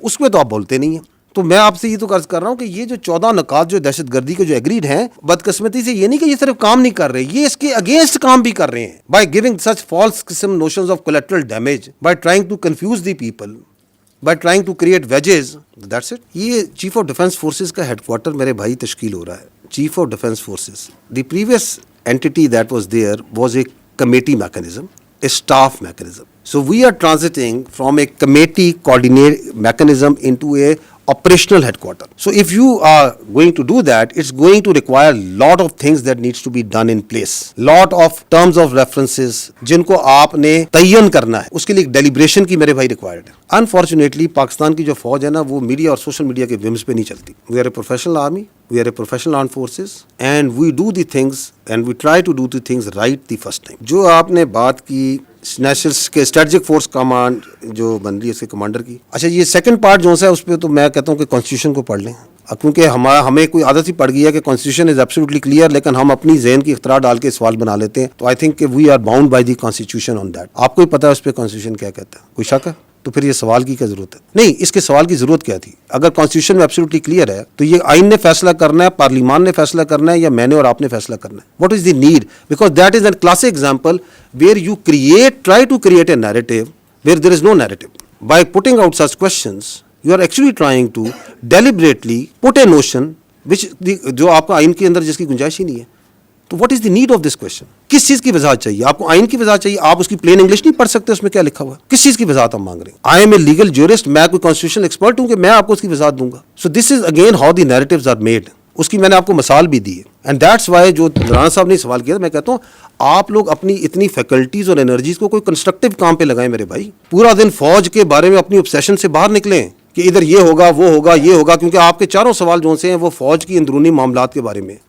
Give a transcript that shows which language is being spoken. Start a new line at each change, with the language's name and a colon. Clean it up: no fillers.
Urdu: اس میں تو آپ بولتے نہیں ہیں. تو میں آپ سے یہ تو عرض کر رہا ہوں کہ یہ جو 14 نکات جو دہشت گردی کے جو ایگریڈ ہیں, بدقسمتی سے یہ نہیں کہ یہ صرف کام نہیں کر رہے, یہ اس کے اگینسٹ کام بھی کر رہے ہیں.
English: By giving such false قسم notions of collateral damage, by trying to confuse the people, by trying to create wedges. That's it.
Urdu: یہ چیف آف ڈیفینس فورسز کا ہیڈ کوارٹر میرے بھائی تشکیل ہو رہا ہے.
English: Chief of Defence Forces. The previous entity that was there was a committee mechanism, a staff mechanism. So we are transiting from a committee coordinate mechanism into a operational headquarter. So if you are going to do that, it's going to require lot of things that needs to be done in place. Lot of terms of references
Urdu: جن کو آپ نے تعین کرنا ہے, اس کے لیے deliberation کی میرے بھائی ریکوائرڈ ہے. انفارچونیٹلی پاکستان کی جو فوج ہے نا, وہ میڈیا اور سوشل میڈیا کے ومز پہ نہیں چلتی.
English: We are a professional army, we are a professional armed forces and we do the things and we try to do the things right the first time.
Urdu: جو آپ نے بات کی نیشنل کے اسٹریٹجک فورس کمانڈ جو بن رہی ہے اس کے کمانڈر کی, اچھا یہ سیکنڈ پارٹ جو ہے اس پہ تو میں کہتا ہوں کہ کانسٹیٹیوشن کو پڑھ لیں, کیونکہ ہمیں کوئی عادت ہی پڑ گئی ہے کہ
English: constitution is absolutely clear,
Urdu: لیکن ہم اپنی ذہن کی اختراع ڈال کے سوال بنا لیتے ہیں.
English: تو I think
Urdu: کہ
English: We are bound by the constitution on that.
Urdu: آپ کو ہی پتا ہے اس پہ کانسٹیٹیوشن کیا کہتا ہے, کوئی شک ہے؟ تو پھر یہ سوال کی کیا ضرورت ہے؟ نہیں, اس کے سوال کی ضرورت کیا تھی؟ اگر کانسٹیٹیوشن میں ایبسلیوٹلی کلیئر ہے تو یہ آئین نے فیصلہ کرنا ہے, پارلیمان نے فیصلہ کرنا ہے, یا میں نے اور آپ نے فیصلہ کرنا ہے؟
English: What is the need? Because that is a classic example where you try to create a narrative where there is no narrative. By putting out such questions, You are actually trying to deliberately put a notion which
Urdu: جو آپ کا آئین کے اندر جس کی گنجائش ہی نہیں ہے. تو
English: what is the need of this question؟
Urdu: کس چیز کی وضاحت چاہیے آپ کو؟ آئین کی وضاحت چاہیے. آپ اس کی پلین انگلش نہیں پڑھ سکتے اس میں کیا لکھا ہوا ہے؟ کس چیز کی وضاحت ہم مانگ رہے ہیں؟
English: I am a legal jurist,
Urdu: میں کوئی کانسٹیٹیوشن ایکسپرٹ ہوں کہ میں آپ کو اس کی وضاحت دوں گا.
English: So this is again how the narratives are made.
Urdu: اس کی میں نے آپ کو مثال بھی دی ہے.
English: and that's why
Urdu: جو رانا صاحب نے سوال کیا تھا، میں کہتا ہوں آپ لوگ اپنی اتنی فیکلٹیز اور انرجیز کو کوئی کنسٹرکٹیو کام پہ لگائیں میرے بھائی. پورا دن فوج کے بارے میں اپنی obsession سے باہر نکلیں کہ ادھر یہ ہوگا وہ ہوگا یہ ہوگا، کیونکہ آپ کے چاروں سوال جو سے ہیں وہ فوج کی اندرونی معاملات کے بارے میں.